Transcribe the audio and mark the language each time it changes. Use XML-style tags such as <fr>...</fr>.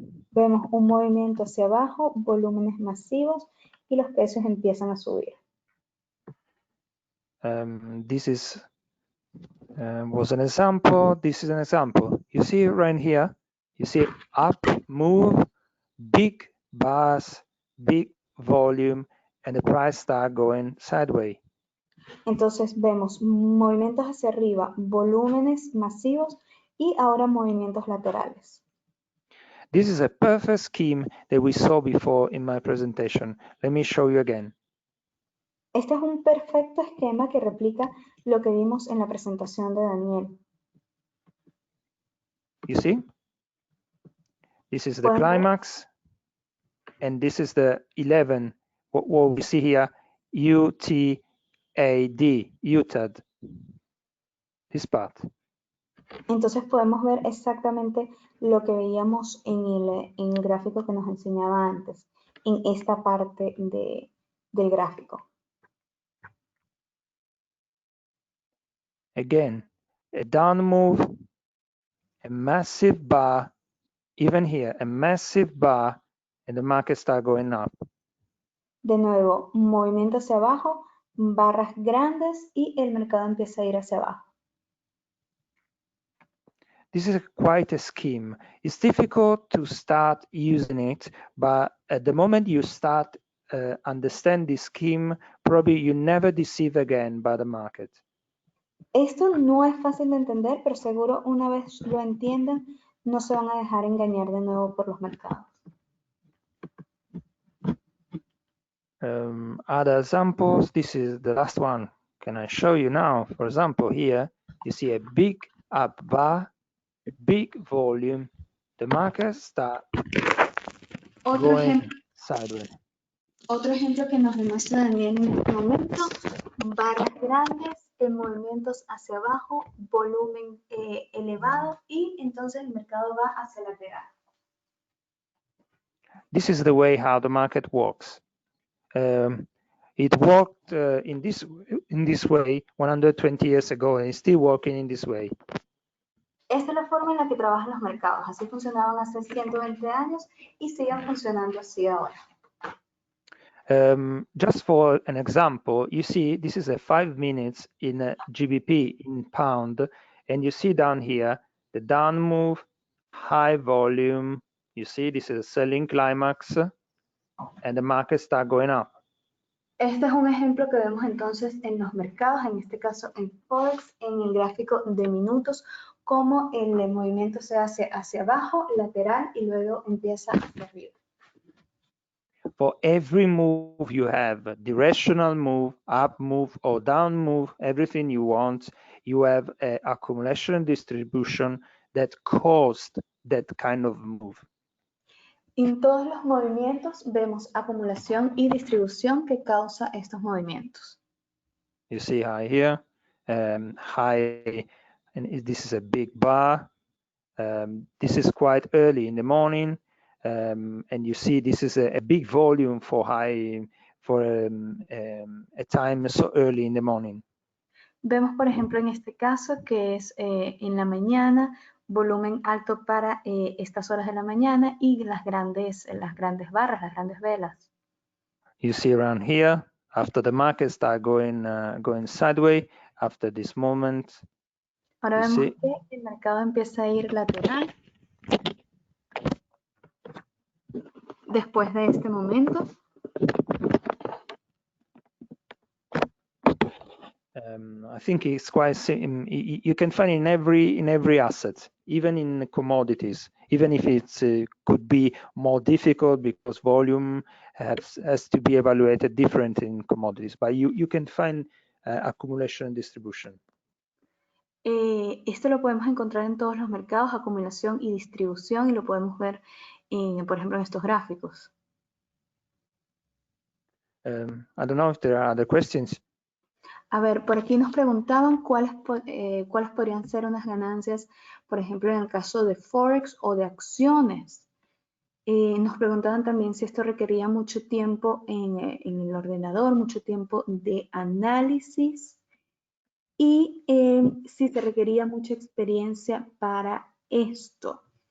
<es>Vemos un movimiento hacia abajo, volúmenes masivos y los precios empiezan a subir.</es> <en>This is was an example. This is an example. You see right here, you see up move, big bars, big volume, and the price start going sideways.</en> <es>Entonces vemos movimientos hacia arriba, volúmenes masivos y ahora movimientos laterales.</es> <en>This is a perfect scheme that we saw before in my presentation. Let me show you again.</en> <es>Este es un perfecto esquema que replica lo que vimos en la presentación de Daniel.</es> <en>You see? This is the</en> <es>Pueden ver.</es> <en>climax, and this is the 11. What we see here, UTAD, UTAD. This part.</en> <es>Entonces podemos ver exactamente lo que veíamos en el gráfico que nos enseñaba antes, en esta parte del gráfico.</es> <en>Again, a down move, a massive bar, even here, a massive bar, and the market start going up.</en> <es>De nuevo, movimiento hacia abajo, barras grandes y el mercado empieza a ir hacia abajo.</es> <en>This is quite a scheme. It's difficult to start using it, but at the moment you start understand this scheme, probably you never deceive again by the market.</en> <es>Esto no es fácil de entender, pero seguro una vez lo entiendan, no se van a dejar engañar de nuevo por los mercados.</es> <en>Other examples, this is the last one. Can I show you now? For example, here you see a big up bar, big volume, the market start going sideways.</en> <es>Otro ejemplo que nos demuestra Daniel en este momento, barras grandes, movimientos hacia abajo, volumen elevado y entonces el mercado va hacia lateral.</es> <en>This is the way how the market works. It worked in this way 120 years ago, and it's still working in this way.</en> <es>Esta es la forma en la que trabajan los mercados. Así funcionaban hace 120 años y siguen funcionando así ahora.</es> <en>Just for an example, you see this is a 5 minutes in a GBP in pound, and you see down here the down move, high volume. You see this is a selling climax, and the market start going up.</en> <es>Este es un ejemplo que vemos entonces en los mercados, en este caso en Forex, en el gráfico de minutos, cómo el movimiento se hace hacia abajo, lateral y luego empieza hacia arriba.</es> <en>For every move you have, directional move, up move or down move, everything you want, you have an accumulation and distribution that caused that kind of move.</en> <es>En todos los movimientos vemos acumulación y distribución que causa estos movimientos.</es> <en>You see high here, high, and this is a big bar. This is quite early in the morning, and you see this is a big volume for high, for a time so early in the morning.</en> <es>Vemos, por ejemplo, en este caso que es en la mañana, volumen alto para estas horas de la mañana y las grandes barras, las grandes velas.</es> <en>You see around here, after the market start going sideways, after this moment.</en> <es>Ahora vemos que el mercado empieza a ir lateral. Después de este momento.</es> <en>I think it's quite you can find in every asset, even in commodities, even if it could be more difficult because volume has to be evaluated different in commodities, but you can find accumulation and distribution.</en> <es>Esto lo podemos encontrar en todos los mercados, acumulación y distribución, y lo podemos ver, por ejemplo, en estos gráficos.</es> <en>I don't know if there are other questions.</en> <es>A ver, por aquí nos preguntaban cuáles podrían ser unas ganancias, por ejemplo, en el caso de Forex o de acciones. Nos preguntaban también si esto requería mucho tiempo en el ordenador, mucho tiempo de análisis y si se requería mucha experiencia para esto.</es>